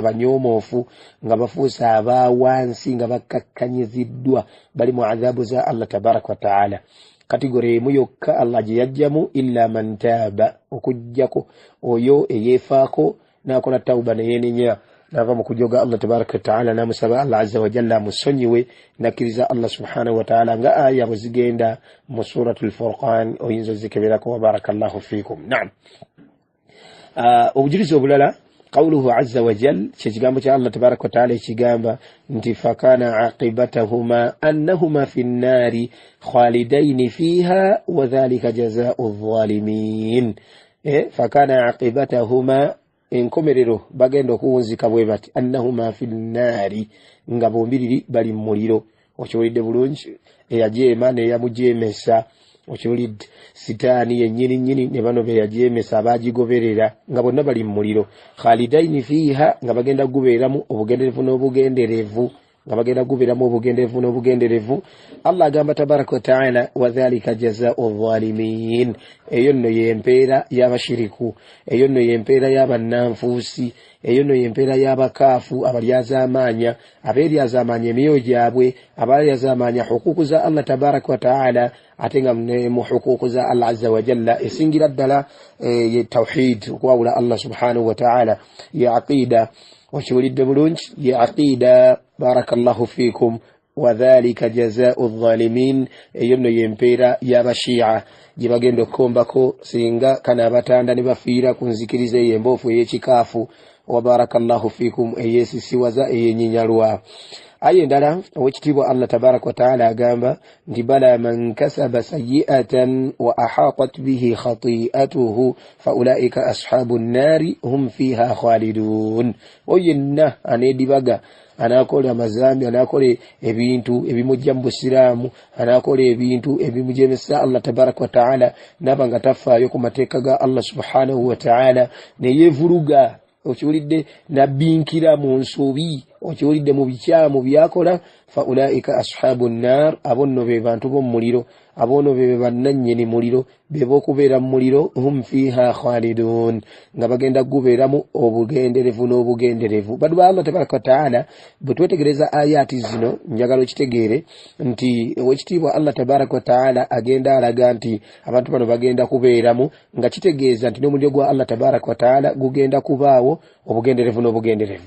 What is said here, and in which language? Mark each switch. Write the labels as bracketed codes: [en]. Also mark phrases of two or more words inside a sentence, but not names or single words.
[lg] abanyomoofu nga bafuusa abawansi nga bakakkanyiziddwa bali mu adhabu za Allah [ar] تبارك وتعالى [lg] kategori emu yokka Allah gye yajjamu [ar] إلا من تاب [lg] okujjako oyo eyeefaako n'akola tawuba neyeenenya nava mu kujoga Allah [ar] تبارك وتعالى [lg] namusaba Allah [ar] عز وجل [lg] musonyiwe nakkiriza Allah [ar] سبحانه وتعالى [lg] nga aya bwezigenda mu suratul furqan oyinza zikeberako [ar] وبارك الله فيكم نعم [lg] obujulizi obulala [ar] قوله عز وجل [lg] kigambo kya Allah [ar] تبارك وتعالى [lg] ekigamba nti [ar] فكان عاقبتهما أنهما في النار خالدين فيها وذلك جزاء الظالمين فكان عاقبتهما [lg] enkomerero bagenda okuwunzika bwe bati [ar] أنهما في النار [lg] nga bombiriri bali mu muliro okiwulidde bulungi eyajeema neyamujemesa okiwulidde sitaani yennyini ne bano be yajemesa abagigoberera nga bonna bali mu muliro [ar] خالدين فيها [lg] nga bagenda gubeeramu obugenderevu n'obugenderevu nga bagenda gubeeramu obugenderevu n'obugenderevu Allah agamba [ar] تبارك وتعالى وذلك جزاء الظالمين [lg] eyo nno yempeera y'abashiriku eyo nno yempeera y'abannanfuusi eyo nno yempeera y'abakaafu abalyazaamaanya abeeryazaamaanya emyoyo gyabwe abalyazaamaanya hukuku za Allah [ar] تبارك و [lg] ta'ala ate nga mu hukuku za Allah [ar] عز وجل [lg] esingira ddala ye tawhid okwawula Allah [ar] سبحانه و [lg] ta'ala ya aqida okiwulidde bulungi ya aqida barakallahu fikum [ar] وذلك جزاء الظالمين [lg] eyo nno yempeera y'abashia gye bagenda okukombako singa kana abatanda ne bafiira ku nzikiriza ey'emboofu ey'ekikaafu [ar] وبارك الله فيكم [lg] eyeesisiwaza eyenyinyalwa aye endala owekitiibwa Allah [ar] تبارك وتعالى [lg] agamba nti [ar] بلى من كسب سيئة وأحاطت به خطيئته فأولئك أصحاب النار هم فيها [lg] khalidun oyenna aneedibaga anakola amazambi anakola ebintu ebimujja mu busiraamu anakola ebintu ebimujemesa Allah [ar] تبارك وتعالى [lg] nabanga tafaayo ku mateeka ga Allah [ar] سبحانه وتعالى [lg] neyeevuluga okiwulidde nabinkira mu nsobi okiwulidde mu bikyamu byakola [ar] فأولئك أصحاب النار [lg] abonno be bantu b'omu muliro abono be bannannyini muliro be b'okubeera mu muliro [ar] هم فيها خالدون [lg] nga bagenda kubeeramu obugenderevu n'obugenderevu badu ba Allah [ar] تبارك وتعالى [lg] bwe twetegereza ayati zino njagala okitegeere nti owekitiibwa Allah [ar] تبارك وتعالى [lg] agenda alaga nti abantu bano bagenda kubeeramu nga kitegeeza nti n'omuliro gwa Allah [ar] تبارك وتعالى [lg] gugenda kubaawo obugenderevu n'obugenderevu